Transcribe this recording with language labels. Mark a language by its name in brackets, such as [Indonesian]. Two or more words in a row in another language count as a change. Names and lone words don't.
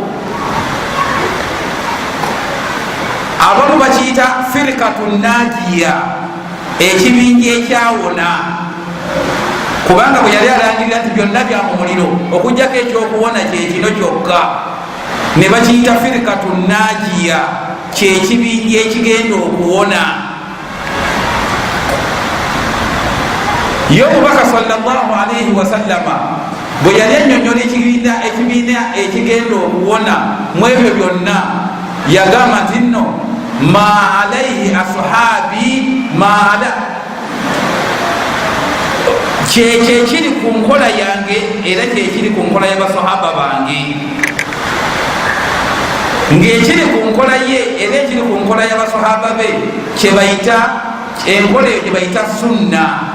[Ganda] abamu bakiyita [Arabic] فرقة ناجية, [Ganda] ekibinja ekyawona, kubanga bwe yali alangirira nti byonna bya mu muliro okugjako ekyokuwona kyekino kyokka, ne bakiyita [Arabic] فرقة ناجية, [Ganda] kyekibinja ekigenda okuwona. ye omubaka [Arabic] صلى الله عليه وسلم [Ganda] bwe yali annyonnyola ekibiina ekigenda okuwona mu ebyo byonna, yagamba nti nno [Arabic] ما عليه أصحابي [Ganda] maala, kyekyo ekiri ku nkola yange era kyekiri ku nkola y'abasahaba bange, ng'ekiri ku nkola ye era ekiri ku nkola y'abasahaba be kyebayita enkola eyo gyebayita sunna.